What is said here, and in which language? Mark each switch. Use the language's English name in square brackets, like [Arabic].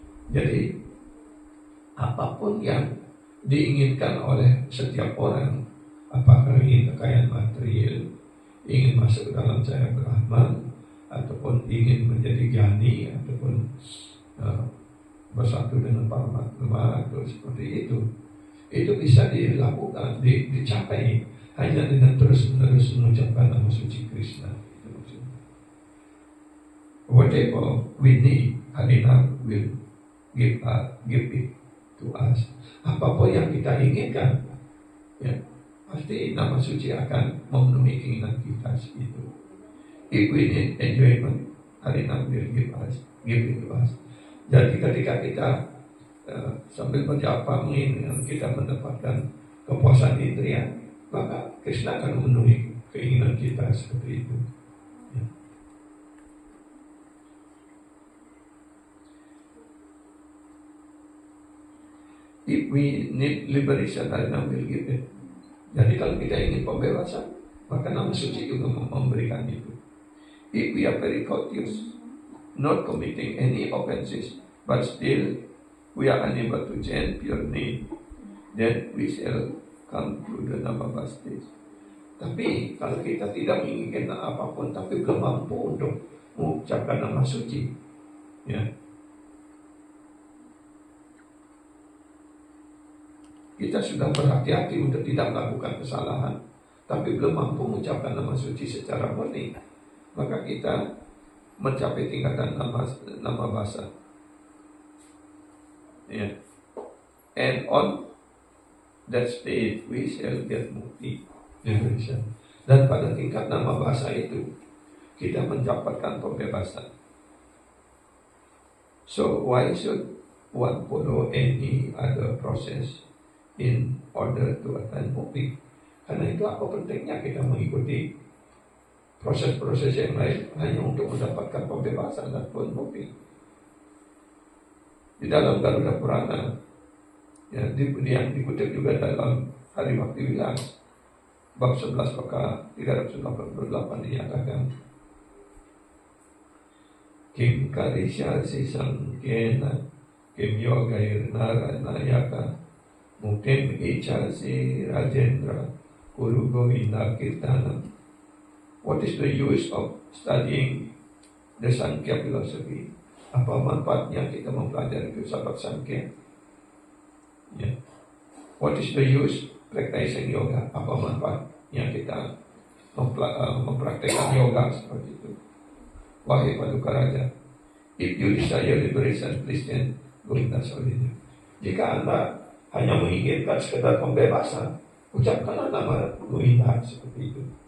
[Indonesian] Jadi apapun yang diinginkan oleh setiap orang, apakah ingin kekayaan material, ingin masuk ke dalam cahaya Brahman, ataupun ingin menjadi jani, ataupun bersatu dengan Paramatma, atau seperti itu bisa dilakukan, dicapai hanya dengan terus-menerus mengucapkan nama suci Krishna. [English] Whatever we need, Harinam will give it to us. [Indonesian] Apapun yang kita inginkan, pasti nama suci akan memenuhi keinginan kita itu. [English] If we need enjoyment, Harinam will give it to us. [Indonesian] Jadi ketika kita sambil berjapa menginginkan kita mendapatkan kepuasan indria, maka Krishna akan memenuhi keinginan kita seperti itu. [English] If we need liberation, Harinam will give it. [Indonesian] Jadi kalau kita ingin pembebasan, maka nama suci juga memberikan itu. [English] If we are very courteous, not committing any offenses, but still we are unable to chant pure name, then we shall come to the Namabhastis. [Indonesian] Tapi kalau kita tidak menginginkan apapun, tapi belum mampu untuk mengucapkan nama suci, kita sudah berhati-hati untuk tidak melakukan kesalahan, tapi belum mampu mengucapkan nama suci secara murni, maka kita mencapai tingkatan nama basa. [English] And on that stage we shall get mukti. [Indonesian] Dan pada tingkat nama basa itu kita mendapatkan pembebasan. [English] So why should one follow any other process in order to attain mukti? [Indonesian] Karena itu apa pentingnya kita mengikuti proses-proses yang lain hanya untuk mendapatkan pembebasan dan pun mukti. Di dalam Garuda Purana, yang dikutip juga dalam Hari Bhakti Vilas, bab 11 maka 388 dinyatakan, [Sanskrit] Kim karisya si sangkena, Kim yogair naranayaka, Mungkin icha si Rajendra, Kuru Govinda Kirtana. [English] What is the use of studying the Sankhya philosophy? [Indonesian] Apa manfaatnya kita mempelajari filsafat Sankhya? [English] What is the use practicing yoga? [Indonesian] Apa manfaatnya kita mempraktekkan yoga seperti itu? Wahai Paduka Raja, [English] if you desire liberation, please chant Govinda's holy name. [Indonesian] Jika Anda hanya menginginkan sekedar pembebasan, ucapkanlah nama Tuhan seperti itu.